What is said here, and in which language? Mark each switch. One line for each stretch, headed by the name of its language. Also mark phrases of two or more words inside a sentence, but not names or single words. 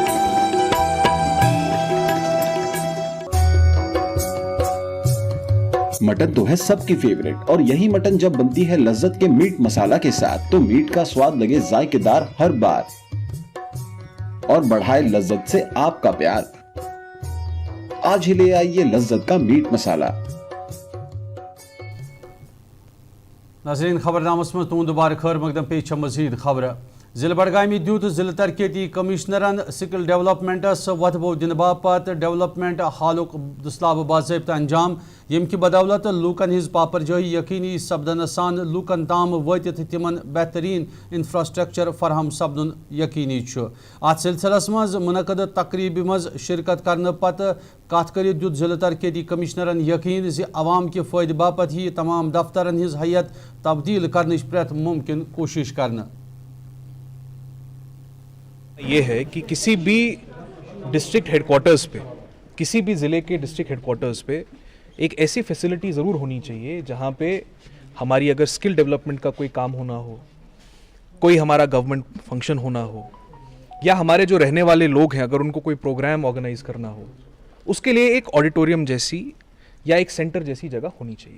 Urdu: مٹن تو ہے سب کی فیوریٹ, اور یہی مٹن جب بنتی ہے لذت کے میٹ مسالہ کے ساتھ تو میٹ کا سواد لگے ذائقے دار ہر بار اور بڑھائے لذت سے آپ کا پیار. آج ہی لے آئیے لذت کا میٹ مسالہ.
Kashmiri: ناظرین خبر نامس میں تون دوبارہ خیر مقدم پیش مزید خبر. ضلع بڈگامی دیت ضلع ترقیتی کمشنرن
English: skill developments
Kashmiri: وتبو دن باپت ڈیولپمنٹ حالک دسلاب باضابطہ انجام, یم کی بدولت لوکن ہز پاپر جوئی یقینی سپدن سان لوکن تام واتت تمن بہترین انفراسٹرکچر فراہم سپدن یقینی. ات سلسلس مز منعقد تقریب مز شرکت کرنے پتہ کت کرت دیت ضلع ترقیتی کمشنرن یقین زِ عوام کے فائدہ باپت ہی تمام دفترن ہز حیت تبدیل کرنچ پریت ممکن کوشش کرنا.
Urdu: یہ ہے کہ کسی بھی
English: district headquarters
Urdu: پہ, کسی بھی ضلع کے
English: district headquarters
Urdu: پہ ایک ایسی فیسلٹی ضرور ہونی چاہیے جہاں پہ ہماری اگر
English: skill development
Urdu: کا کوئی کام ہونا ہو, کوئی ہمارا
English: government function
Urdu: ہونا ہو, یا ہمارے جو رہنے والے لوگ ہیں اگر ان کو کوئی
English: program organize
Urdu: کرنا ہو, اس کے لیے ایک آڈیٹوریم جیسی یا ایک سینٹر جیسی جگہ ہونی چاہیے.